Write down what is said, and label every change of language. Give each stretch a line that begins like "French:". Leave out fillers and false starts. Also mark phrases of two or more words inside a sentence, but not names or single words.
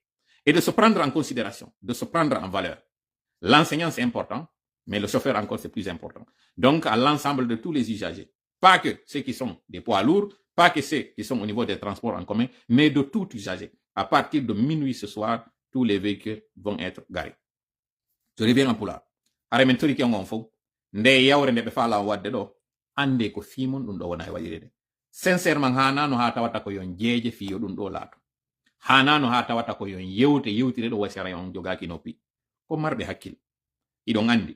French: Et de se prendre en considération, de se prendre en valeur. L'enseignant, c'est important, mais le chauffeur encore, c'est plus important. Donc, à l'ensemble de tous les usagers, pas que ceux qui sont des poids lourds, pas que ceux qui sont au niveau des transports en commun, mais de tout usager. À partir de minuit ce soir, tous les véhicules vont être garés. Je reviens en pulaar.
Fula: Are men tori kengon fo. Nde yawre nde be fala wadde do, ande ko fimon dum do wona e walirede. Sincèrement hana no ha tawata ko yon jeeje fiyo dum do laato. Hana no ha tawata ko yon yewtire do wasara yon jogaki nopi. Ko marbe hakkil. Idon andi.